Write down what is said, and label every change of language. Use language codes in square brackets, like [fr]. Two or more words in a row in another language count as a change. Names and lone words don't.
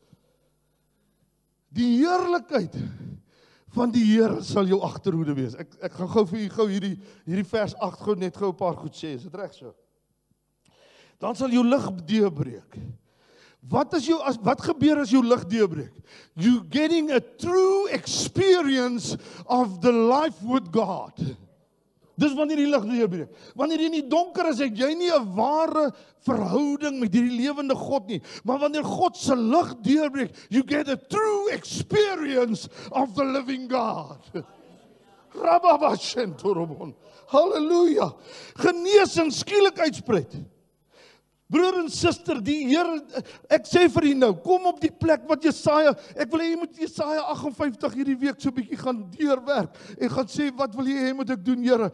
[af] Die heerlikheid van die Here sal jou agterhoede wees. Ek gaan gou vir u gou hierdie vers 8 gou net gou 'n paar goed sê. Is dit reg so? Dan sal jou lig deurbreek. Wat gebeur as jou lig deurbreek? [en] You getting a true experience of the life with God. [af] Dis wanneer die lig deurbreek. Wanneer jy in die donker is, het jy nie 'n ware verhouding met hierdie lewende God nie. Maar wanneer God se lig deurbreek, [en] you get a true experience of the living God. Rababashentorobon. Halleluja. [af] Genesing skielik uitspreek. Broer en suster, die Here, ek sê vir u nou, kom op die plek wat Jesaja, ek wil hê jy moet Jesaja 58 hierdie week so 'n bietjie gaan deurwerk en gaan sê, wat wil jy hê moet ek doen, Here?